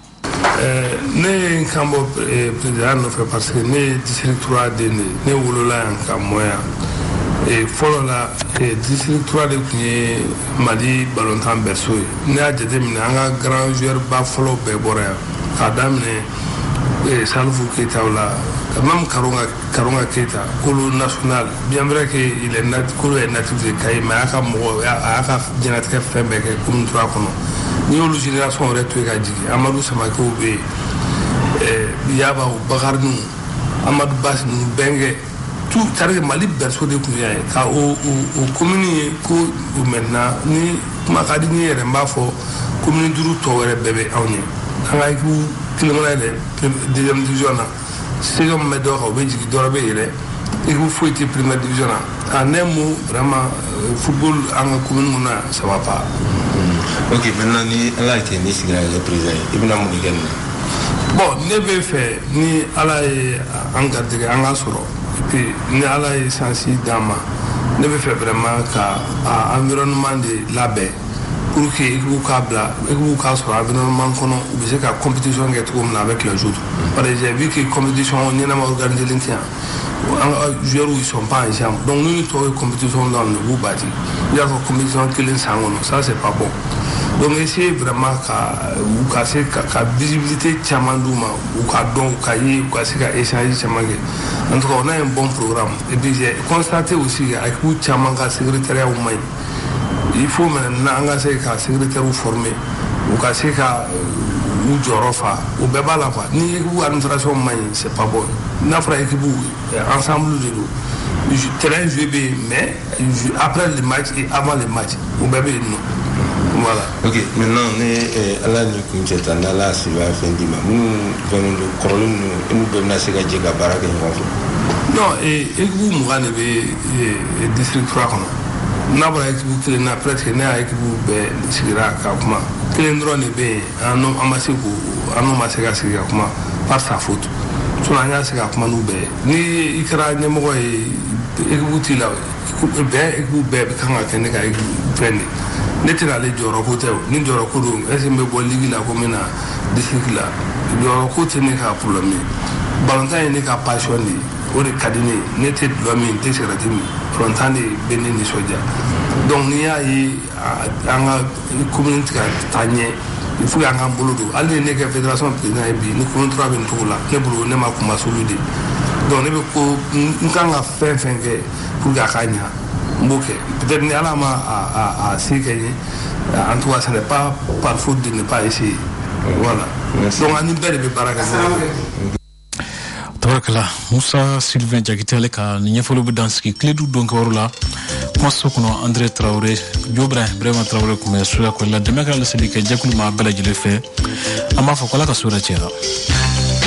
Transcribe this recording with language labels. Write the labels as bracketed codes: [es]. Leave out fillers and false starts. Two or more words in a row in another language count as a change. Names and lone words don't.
[bm] ne kan bɔ président nɔfɛ [fr] parce que [bm] ne district 3 den de ne wolola yan ka mɔ yan fɔlɔ la district 3 de tun ye Mali balontan berceau ye ne y'a jateminɛ an ka [fr] grand joueur [bm] ba fɔlɔ bɛɛ bɔra yan k'a daminɛ Salifou Keita [fr] la même [bm] Karonga Keita Kolo national [fr] bien vrai que il est Kolo est natif de Kaye mais [bm] a ka mɔgɔ a y'a ka diɲɛlatigɛ fɛn bɛɛ kɛ commune 3 kɔnɔ ni y'olu génération yɛrɛ to yen ka jigin Amadou Samakew bɛ yen Yaba Bakari Amadou Bassi ninnu Bɛnkɛ [fr] tout c'est-à-dire que [bm] Mali berceau de tun y'a ye ka o commune ye ko maintenant ni kuma ka di ni yɛrɛ n b'a fɔ commune 5 tɔ wɛrɛ bɛɛ bɛ anw ye an ka équipe kelen kɔnɔ yɛrɛ [fr] deuxième division [bm] na seconde min bɛ dɔ kan o bɛ jigin dɔ bɛ yɛlɛ équipe foyi tɛ [fr] première division [bm] na [fr] en un mot vraiment football [bm] an ka commune kɔnɔ yan [fr] ça va pas. [bm] Ok, maintenant ni Ala y'a kɛ ni sigira yɛrɛ président i bɛna mun de kɛ nin na. Bon ne bɛ fɛ ni Ala ye an garijɛgɛ an ka sɔrɔ [fr] et puis [bm] ni Ala ye sansi d'an ma ne bɛ fɛ vraiment ka environnement de labɛn [fr] pour que équipe [bm] k'a bila équipe k'a sɔrɔ environnement kɔnɔ u bɛ se ka compétition kɛ cogo min na [fr] avec les autres parce que j'ai vu que compétition ɲɛnama organisé [bm] tɛ yan an ka [fr] joueurs ils sont pas ensemble donc nous [bm] tɔw ye [fr] compétition dans le [bm] b'u bati i y'a fɔ compétition kelen san kɔnɔ [fr] ça c'est pas bon donc essayer vraiment [bm] ka se ka visibilité caman d'u ma u ka dɔn u ka ye u ka se ka échange caman kɛ [fr] en tout cas on a un bon programme et puis j'ai constaté aussi que équipe [bm] caman ka secrétariat ma ɲi [fr] il faut maintenant [bm] an ka se ka [fr] secrétaire former [bm] u ka se ka u jɔyɔrɔ fa o bɛɛ b'a la quoi ni [fr] équipe administration [bm] ma ɲi [fr] c'est pas bon [bm] n'a fɔra [fr] équipe ensemble [bm] de don [fr] terrain joué [bm] bɛ yen [fr] mais après le match et avant le match [bm] o bɛɛ bɛ yen nɔ. Voilà. Ok, maintenant, Ala ni kuncɛ ta n'Ala se b'a fɛn d'i ma minnu fɛn don kɔrɔlen ninnu n'u bɛɛ bɛna se ka jɛ ka baara kɛ ɲɔgɔn fɛ. Non, équipe 20 de bɛ district 3 kɔnɔ n'a bɔra équipe kelen na presque ne y'a équipe bɛɛ sigira ka kuma kelen dɔrɔn de bɛ yen an ma se ka sigi ka kuma [fr] par sa faute [bm] an y'a se ka kuma n'u bɛɛ ni i kɛra ɲɛmɔgɔ ye équipe t'i la équipe bɛɛ bɛ kan ka kɛ ne ka fɛn de ne tɛna ale jɔyɔrɔ ko tɛ o ni jɔyɔrɔ ko don [fr] est-ce que [bm] n bɛ bɔ ligue la ko n bɛ na district la jɔyɔrɔ ko tɛ ne ka problème ye balontan ye ne ka passion de ye o de ka di ne ye ne tɛ dulɔ min n tɛ cigarette min balontan de bɛ ne nisɔndiya donc n'i y'a ye an ka commune tɛ ka taa ɲɛ [fr] il faut [bm] qu'an k'an bolo don hali ni ne kɛ [fr] fédération président [bm] ye bi ni commune 3 bɛ nin cogo la ne bolo ne ma kunba solu de donc ne bɛ ko n kan ka fɛn fɛn kɛ [fr] pour que [bm] a ka ɲa n b'o kɛ peut-être ni ala ma a se kɛ n ye [fr] en tout cas ce n'est pas par faute de ne pas essayer voilà donc [bm] ani bɛɛ de bɛ baara kɛ tabarakala Musa Sylvain Jakite ale ka ni ɲɛfɔli bɛ dan sigi tile du don kɛwaro la kumaso kɔnɔ André Traoré Jobra Ibrahima Traoré kun bɛ suya ko la dɛmɛ kɛra laseli kɛ jɛkulu ma bɛɛ lajɛlen fɛ an b'a fɔ ko ala ka sura cɛra